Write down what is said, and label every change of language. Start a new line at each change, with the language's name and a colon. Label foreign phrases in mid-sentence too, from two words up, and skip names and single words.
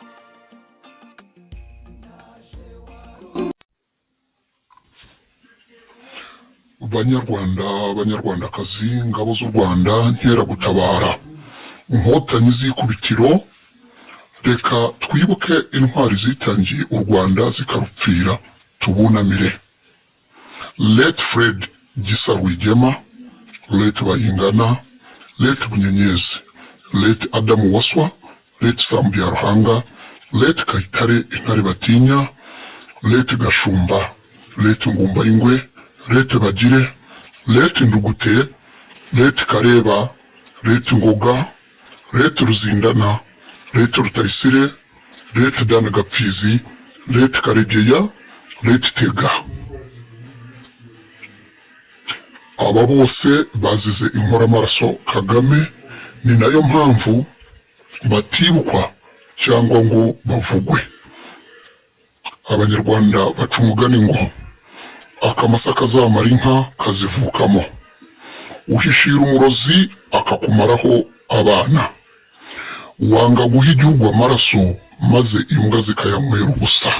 Kinyarwanda: Banyarwandakazi, ingabo z'u Rwanda, nkeragutabara, inkotanyi z'ikubitiro, reka twibuke intwari zitangiye u Rwanda zikarupfira tubunamire. Late Fred Gisa Rwigema, late Bayingana, late Bunyenyezi, late Adamu Waswa, late Sambya Ruhanga, late Kayitare Intare Batinya, late Gashumba, late Ngumba Ingwe, late Bagire, late Ndugute, late Kareba, late Ngoga, late Ruzindana, late Rutayisire, late Dana Gapfizi, late Karegeya, late Tega. Aba bose bazize inkoramaraso Kagame, ni nayo mpamvu batibukwa cyangwa ngo bavugwe. Abanyarwanda baca umugani ngo akamasa kazamara inka kazivukamo, uhishira umurozi akakumaraho abana, wanga guha igihugu amaraso maze imbwa zikayanywera ubusa.